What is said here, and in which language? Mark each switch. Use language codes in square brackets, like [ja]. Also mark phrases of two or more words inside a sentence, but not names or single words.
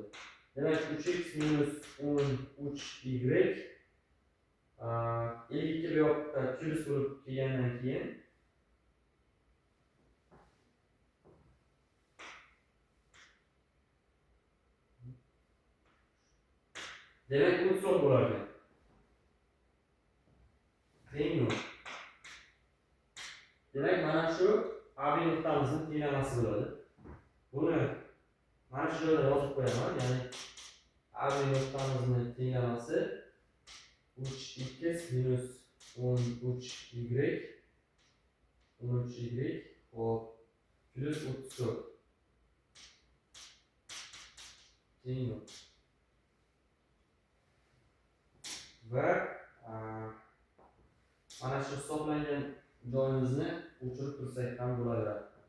[uz] Demak 3x minus 13y 52 bu yoqqa plus bo'lib kelgandan keyin demak 34 bo'lar ekan. Tengmi? Demak mana shu AB nuqtamizning tenglamasi bo'ladi. Buni mana shu yerda yozib qo'yaman. Ya'ni AB nuqtamizning tenglamasi 3x minus 13y 13y hop plus 34 tengmi? Va mana shu hisoblangan joyimizni o'chirib tursak ham bo'laveradi.